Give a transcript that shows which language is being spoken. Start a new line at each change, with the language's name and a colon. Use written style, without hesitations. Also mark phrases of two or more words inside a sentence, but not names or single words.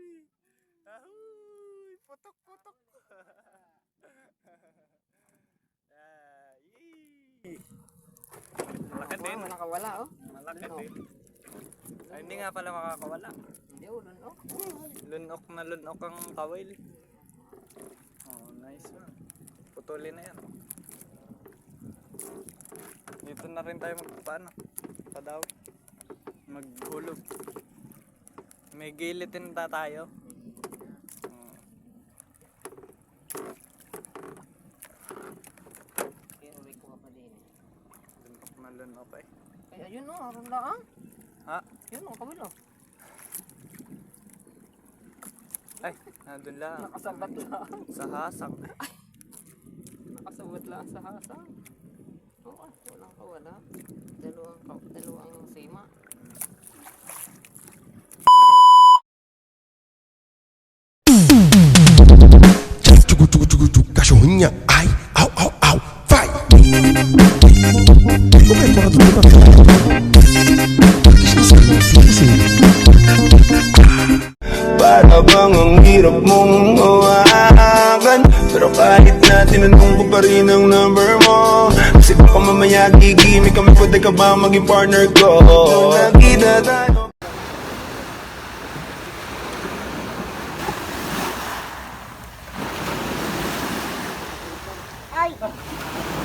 Filipino: Yahuy! Putok, putok. Yay! Malaki din. Nakawala oh. Malaki din. Ay, hindi nga pala makakawala. Hindi oh, lunok. Lunok na lunok ang kawil.
English: Oh, nice one.
Filipino: Putulin na yan. Dito na rin tayo magpaano. Padaw. Maghulog. May gilitin na tayo. Uwi ko pa din. Lunok na lunok eh. Ay, ayun oh, aron lang. Ha? Yun oh, kabilo. Ay, nandun lang. Nakasabat lang. Sa hasang. Nakasabat lang sa hasang. Oo, walang kawala. Dalawang sima.
Portuguese: Cachorrinha, ai, au, au, au, vai! Como é que ela dormiu pra
Filipino: Para bang ang hirap mong hawakan, pero kahit na tinanong ko pa rin ang number mo, kasi baka mamaya gigimik kami, pwede ka ba maging partner ko? Nakita tayo. Ay!